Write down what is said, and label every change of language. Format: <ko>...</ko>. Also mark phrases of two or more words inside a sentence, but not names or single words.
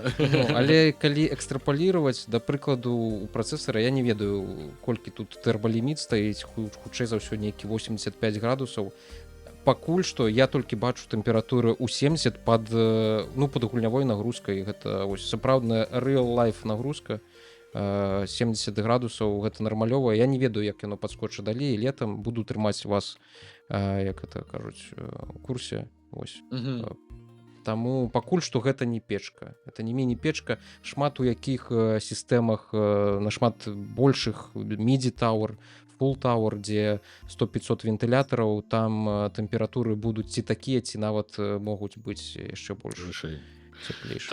<be>Ну, але калі экстрапаліраваць, да прыкладу, у працэсара, я не ведаю, колькі тут тэрбаліміт стаіць, хутчэй за ўсё нейкі 85 градусаў. Пакуль што я толькі бачу тэмпературы ў 70 пад гульнявой нагрузкай. Гэта сапраўдная real-life нагрузка. 70 градусаў, гэта нармалёва. Я не ведаю, як яно падскочыць далей. Летам буду трымаць вас, як это кажуць, у курсе. Вось. Таму пакуль што гэта не печка. Это не міні-печка. Шмат у якіх сістэмах, нашмат большых, MIDI Tower, Full Tower, дзе 100-500 вентылятараў, там тэмпературы будуць ці такія, ці нават могуць быць яшчэ больш цеплейшыя.</be>